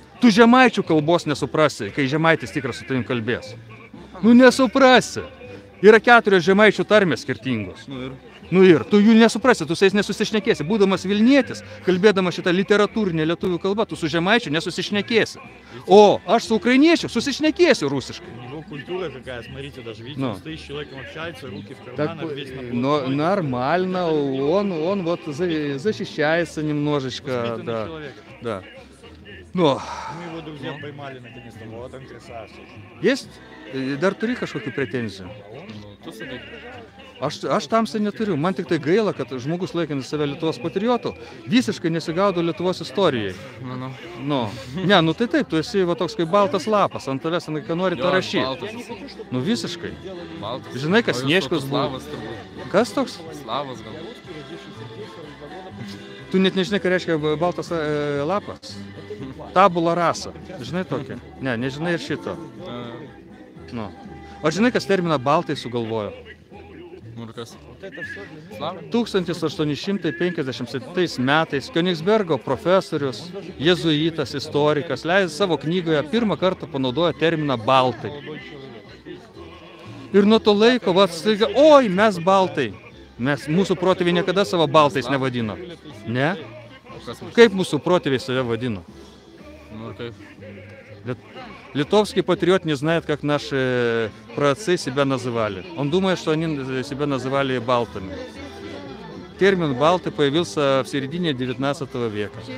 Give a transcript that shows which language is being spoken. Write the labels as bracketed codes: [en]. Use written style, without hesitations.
[lt] Tu žemaičių kalbos nesuprasi, kai žemaitis tikras su tavim kalbės. Nu nesuprasi. Yra 4 žemaičių tarmės skirtingos. Nu ir tu jų nesuprasi, tu su jais nesusišnekėsi. Būdamas Vilnietis, kalbėdamas šitą literatūrinę lietuvių kalbą, tu su žemaičiu nesusišnekėsi. O aš su украиniečiu susišnekėsiu русишкой. [ru] Его культура какая, смотрите, даже видите, стоит с человеком, общается, руки в карманах, весь Но нормально, он вот защищается немножечко, да. Да. Но... Мы его друзья поймали наконец-то, вот он красавчик. Есть? [lt] Dar turi kažkokių pretenzijų? Aš tamsiai neturiu. Man tik tai gaila, kad žmogus laikintis save Lietuvos patriotu visiškai nesigaudo Lietuvos istorijai. Nu, ne, nu tai taip, tu esi va toks kaip baltas lapas, ant tavęs, ką nori tą rašyti. Nu visiškai. Žinai, kas Sniečkus buvo. Kas toks? Slavas gal. Tu net nežinai, ką reiškia baltas lapas. Tabula rasa. Žinai tokia? Ne, nežinai ir šito. Nu. O žinai, kas terminą baltai sugalvojo? 1857 metais Königsbergo profesorius, jezuitas, istorikas, leidęs savo knygoje pirmą kartą panaudojo terminą baltai. Ir nuo to laiko, staiga, oi, mes baltai. Mūsų protėviai niekada savo baltais nevadino. Ne? Kaip mūsų protėviai save vadino? [ru] Литовские патриоты не знают, как наши праотцы себя называли. Он думает, что они себя называли балтами. Термин «балты» появился в середине 19 века.